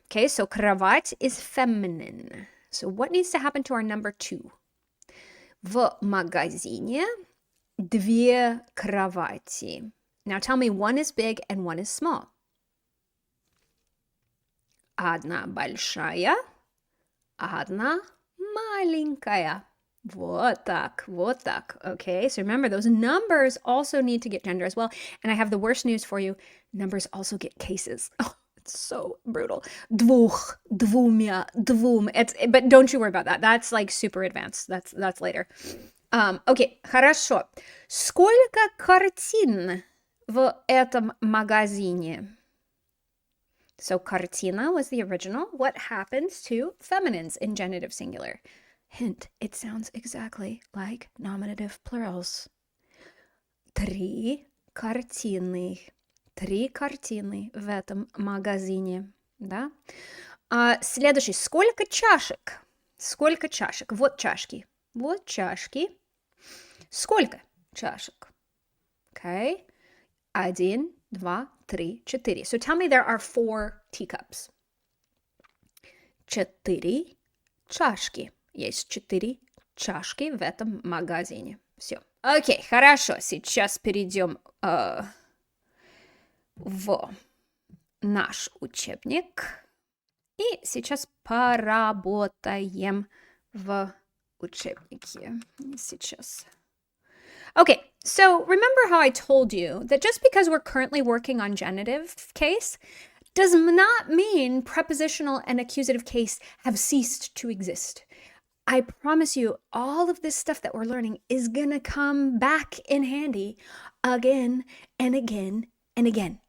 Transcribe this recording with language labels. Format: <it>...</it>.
<en>Okay, so кровать is feminine. So what needs to happen to our number 2?</en> <ru>В магазине 2 кровати.</ru> <en>Now tell me one is big and one is small.</en> <ru>Одна большая, одна маленькая. Вот так,</ru> <en>okay? So remember, those numbers also need to get gender as well. And I have the worst news for you. Numbers also get cases. Oh, it's so brutal.</en> <ru>Двух, двумя, двум.</ru> <en>But don't you worry about that. That's like super advanced. That's later. Okay,</en> <ru>хорошо. Сколько картин в этом магазине?</ru> <en>So картина was the original. What happens to feminines in genitive singular? Hint, it sounds exactly like nominative plurals.</en> <ru>3 картины. 3 картины в этом магазине. Да? Следующий. Сколько чашек? Сколько чашек? Вот чашки. Вот чашки. Сколько чашек?</ru> <en>Okay.</en> <ru>1, 2, 3, 4.</ru> <en>So tell me there are 4 teacups.</en> <ru>4 чашки. Есть 4 чашки в этом магазине. Все. Окей, хорошо. Сейчас перейдем в наш учебник. И сейчас поработаем в учебнике. Сейчас.</ru> <en>Okay, so remember how I told you that just because we're currently working on genitive case does not mean prepositional and accusative case have ceased to exist. I promise you, all of this stuff that we're learning is gonna come back in handy again and again and again.</en>